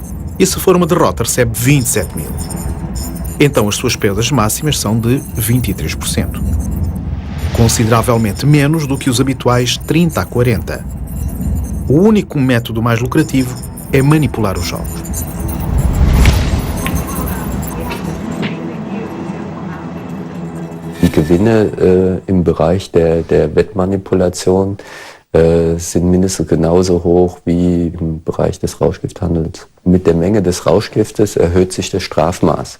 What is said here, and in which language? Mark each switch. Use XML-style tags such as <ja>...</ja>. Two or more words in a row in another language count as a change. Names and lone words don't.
<pt>E se for uma derrota, recebe 27.000. Então as suas perdas máximas são de 23%. Consideravelmente menos do que os habituais 30 a 40. O único método mais lucrativo é manipular os jogos.</pt> <de>Die Gewinne im Bereich der Wettmanipulation sind mindestens genauso hoch wie im Bereich des Rauschgifthandels. Mit der Menge des Rauschgiftes erhöht sich das Strafmaß.</de>